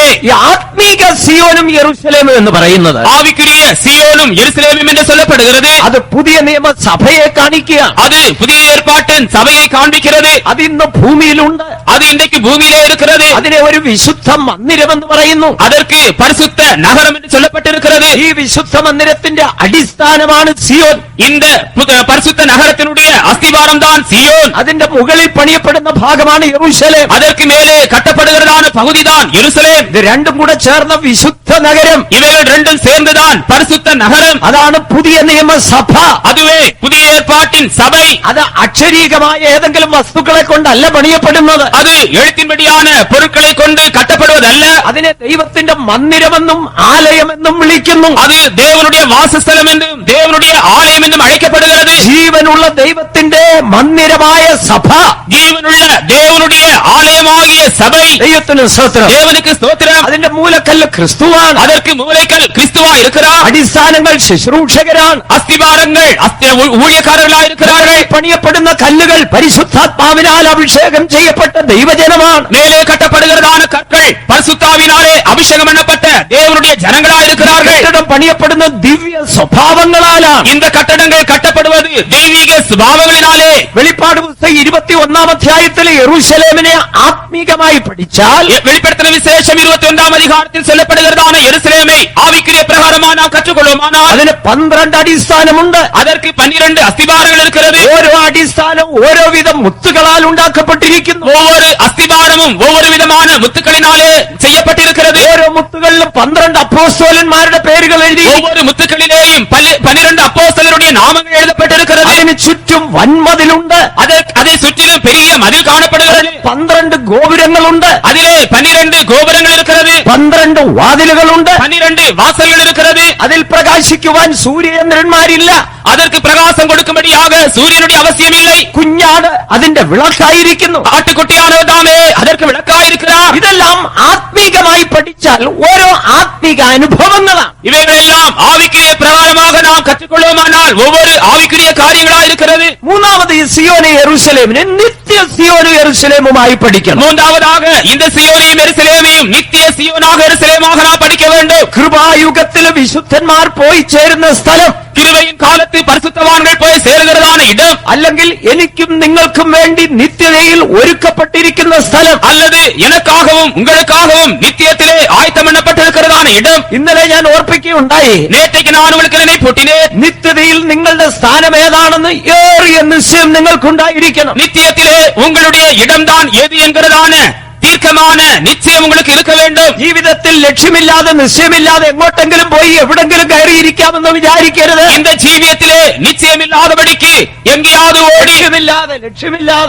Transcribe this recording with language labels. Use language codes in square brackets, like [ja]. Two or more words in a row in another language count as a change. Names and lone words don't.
[ml] ഈ ആത്മീക സിയോനും യെരൂശലേമും എന്ന് പറയുന്നത് [ta] ஆவிக்குரிய சியோனும் எருசலேமும் என்று சொல்லப்படுகிறது. [ml] അത് പുതിയ നിയമ സഭയെ കാണിക്കുകയാണ്. [ta] அது புதிய ஏற்பாட்டின் சபையை காண்பிக்கிறது. [ml] അത് ഇന്ന് ഭൂമിയിലുണ്ട്. [ta] அது இன்றைக்கு பூமியிலே இருக்கிறது. [ml] അതിനെ ഒരു വിശുദ്ധ മന്ദിരം എന്ന് പറയുന്നു. [ta] அதற்கு பரிசுத்த நகரம் என்று சொல்லப்பட்டிருக்கிறது. [ml] ഈ വിശുദ്ധ മന്ദിരത്തിന്റെ അടിസ്ഥാനമാണ് സിയോൻ. [ta] இந்த பரிசுத்த நகரத்தினுடைய அஸ்திவாரம் தான் சியோன். [ml] അതിന്റെ മുകളിൽ പണിയപ്പെടുന്ന ഭാഗമാണ് യെരൂശലേം. [ta] அதற்கு மேலே கட்டப்படுகிறதான பகுதிதான் எருசலேம். [ml] ഇത് രണ്ടും കൂടെ ചേർന്ന വിശുദ്ധ നഗരം. [ta] இவைகள் ரெண்டும் சேர்ந்துதான் பரிசுத்த நகரம். [ml] അതാണ് പുതിയ നിയമസഭ. [ta] அதுவே புதிய ஏற்பாட்டின் சபை. [ml] അത് അക്ഷരീകമായ ഏതെങ്കിലും വസ്തുക്കളെ കൊണ്ടല്ല പണിയപ്പെടുന്നത്. [ta] அது எழுத்தின்படியான பொருட்களை கொண்டு கட்டப்படுவதல்ல. [ml] അതിനെ ദൈവത്തിന്റെ മന്ദിരമെന്നും ആലയമെന്നും വിളിക്കുന്നു. [ta] அது தேவனுடைய வாசஸ்தலம் என்றும் தேவனுடைய ஆலயம் என்றும் அழைக்கப்படுகிறது. [ml] ജീവനുള്ള ദൈവത്തിന്റെ മന്ദിരമായ സഭ, [ta] ஜீவனுள்ள தேவனுடைய ஆலயமாகிய சபை. [ml] ദൈവത്തിന് സ്തോത്രം. [ta] தேவனுக்கு ஸ்தோத்திரம். [ml] അതിന്റെ മൂലക്കല്ല് ക്രിസ്തുവാണ്. [ta] அதற்கு மூலைக்கல் கிறிஸ்துவா இருக்கிறார். [ml] അടിസ്ഥാനങ്ങൾ ശുശ്രൂഷകരാണ്. [ta] அஸ்திபாரங்கள் ஊழியக்காரர்களாக இருக்கிறார்கள். [ml] പണിയപ്പെടുന്ന കല്ലുകൾ പരിശുദ്ധാത്മാവിനാൽ അഭിഷേകം ചെയ്യപ്പെട്ട ദൈവജനമാണ്. [ta] மேலே கட்டப்படுகிறதான கற்கள் பரிசுத்தாவினாலே அபிஷேகம் பண்ணப்பட்ட தேவனுடைய ஜனங்களாக இருக்கிறார்கள். [ml] കെട്ടിടം പണിയപ്പെടുന്ന ദിവ്യ സ്വഭാവങ്ങളാലാണ്. [ta] இந்த கட்டடங்கள் கட்டப்படுவது தெய்வீக சுபாவங்களினாலே. [ml] വെളിപ്പാട് പുസ്തകം 21-ാം അധ്യായത്തിലെ യെരൂശലേമിനെ ആത്മീകമായി പഠിച്ചാൽ, [ta] வெளிப்படுத்தின விசேஷம் 21-ஆம் அதிகாரத்தில் சொல்லப்படுகிறதான எருசலேமை ஆவிக்குரிய பிரகாரமாக நாம் கற்றுக்கொள்வோமானால் [ml] അതിന് 12 അടിസ്ഥാനമുണ്ട്. [ta] அதற்கு 12 அஸ்திபாரங்கள் இருக்கிறது. [ml] ഓരോ അടിസ്ഥാനം ഓരോ വിധം മുത്തുകളാൽ ഉണ്ടാക്കപ്പെട്ടിരിക്കുന്നു. [ta] ஒவ்வொரு அஸ்திபாரமும் ஒவ்வொரு விதமான முத்துக்களினாலே செய்யப்பட்டிருக்கிறது. [ml] ഓരോ മുത്തുകളിലും 12 അപ്പോസ്തലന്മാരുടെ പേരുകൾ എഴുതി. [ta] ஒவ்வொரு முத்துக்களிலேயும் 12 அப்போஸ்தலருடைய நாமங்கள் எழுதப்பட்டிருக்கிறது. [ml] അതിന് ചുറ്റും വൻമതിലുണ്ട്. [ta] அதை சுற்றிலும் பெரிய மதில் காணப்படுகிறது. [ml] 12 ഗോപുരങ്ങളുണ്ട്. [ta] அதிலே 12 கோபுரங்கள் இருக்கிறது. [ml] 12 വാതിലുകളുണ്ട്. [ta] 12 வாசல்கள் இருக்கிறது. [ml] അതിൽ പ്രകാശിക്കുവാൻ സൂര്യചന്ദ്രന്മാരില്ല. [ta] அதற்கு பிரகாசம் கொடுக்கும்படியாக சூரியனுடைய அவசியம் இல்லை. [ml] കുഞ്ഞാട് അതിന്റെ വിളക്കായിരിക്കുന്നു. [ta] ஆட்டுக்குட்டியானவர் தாமே அதற்கு விளக்காயிருக்கிறார். [ml] ഇതെല്ലാം ആത്മീകമായി പഠിച്ചാൽ ഓരോ ആത്മീക അനുഭവങ്ങളാണ്. [ta] இவைகளெல்லாம் ஆவிக்குரிய பிரகாரமாக நாம் கற்றுக்கொள்வோமானால் ஒவ்வொரு ஆவிக்குரிய காரியங்களா இருக்கிறது. [ml] മൂന്നാമത് ഈ സിയോനെ യെരൂശലേമിനെ നിത്യ സിയോനും യെരൂശലേമുമായി പഠിക്കണം. [ta] மூன்றாவதாக இந்த சியோனையும் எருசலேமையும் நித்திய சியோனாக எருசலேமாக நாம் படிக்க வேண்டும். [ml] കൃപായുഗത്തിലെ വിശുദ്ധന്മാർ പോയി ചേരുന്ന സ്ഥലം, [ta] கிருபையின் காலத்து பரிசுத்தவான்கள் போய் சேருகிறதான இடம், [ml] അല്ലെങ്കിൽ എനിക്കും നിങ്ങൾക്കും വേണ്ടി നിത്യതയിൽ ഒരുക്കപ്പെട്ടിരിക്കുന്ന സ്ഥലം, [ta] அல்லது எனக்காகவும் உங்களுக்காகவும் நித்தியத்திலே ஆயத்தம் பண்ணப்பட்டிருக்கிறதான இடம். [ml] ഇന്നലെ ഞാൻ ഓർപ്പിക്കുകയുണ്ടായി, [ta] நேற்றைக்கு நான் உங்களுக்கு நினைப்பூட்டினேன். [ml] നിത്യതയിൽ നിങ്ങളുടെ സ്ഥാനം ഏതാണെന്ന് ഏറിയ നിശ്ചയം നിങ്ങൾക്കുണ്ടായിരിക്കണം. [ta] நித்தியத்திலே உங்களுடைய இடம்தான் எது என்கிறதான தீர்க்கமான நிச்சயம் உங்களுக்கு இருக்க வேண்டும். [ml] ജീവിതത്തിൽ ലക്ഷ്യമില്ലാതെ നിശ്ചയമില്ലാതെ എങ്ങോട്ടെങ്കിലും പോയി എവിടെങ്കിലും കയറിയിരിക്കാമെന്ന് വിചാരിക്കരുത്. [ta] இந்த ஜீவியத்திலே நிச்சயமில்லாதபடிக்கு எங்கேயாவது ஓடி, [ml] ലക്ഷ്യമില്ലാതെ